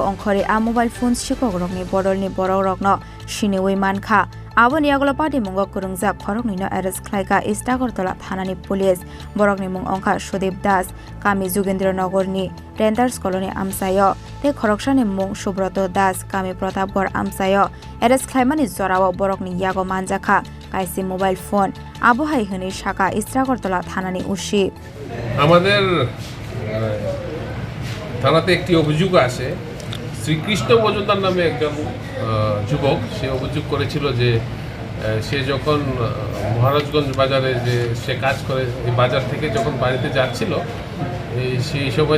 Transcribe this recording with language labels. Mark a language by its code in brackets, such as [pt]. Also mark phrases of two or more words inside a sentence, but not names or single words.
[trp] Ongkhori a [en] mobile phone [trp] Sikok Rokni Bodolni Borok Rokno Chini Manka Aboni Yakulo Patimungni Khorungjak Khoroknwi arrest khlaika Istagortola Thanani Police Borokni mung ongkha Sudip Das Kami Jugendronogorni Renters Colony Amsayo te Khoroksani mung Subroto Das Kami Pratapgor Amsayo arrest khlaimani jorao Borokni yago manjakha kaisi [en] mobile phone [trp] Abohai hini shaka Istagortola Thanani ushi [bn] আমাদের থানাতে একটি অভিযোগ আসে শ্রীকৃষ্ণ মজুমদার নামে একজন যুবক সে অভিযোগ করেছিল যে সে যখন মহারাজগঞ্জ বাজারে যে সে কাজ করে এই বাজার থেকে যখন বাড়িতে যাচ্ছিল সেই সময়